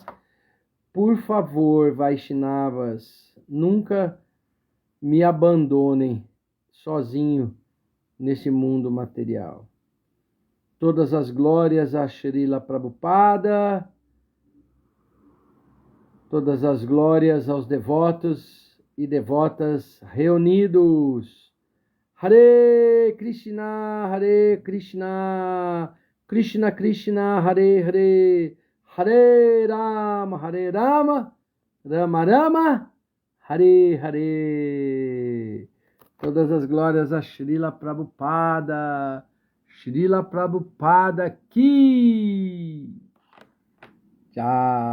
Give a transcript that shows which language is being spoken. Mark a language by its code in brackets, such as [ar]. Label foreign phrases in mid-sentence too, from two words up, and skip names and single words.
[pt] Por favor, Vaishnavas, nunca me abandonem sozinho nesse mundo material. Todas as glórias a Srila Prabhupada, todas as glórias aos devotos e devotas reunidos. [sa] हरे कृष्ण, कृष्ण कृष्ण, हरे हरे, हरे राम, राम राम, हरे हरे. [pt] Todas as glórias a Srila Prabhupada, Srila Prabhupada ki. Tchau.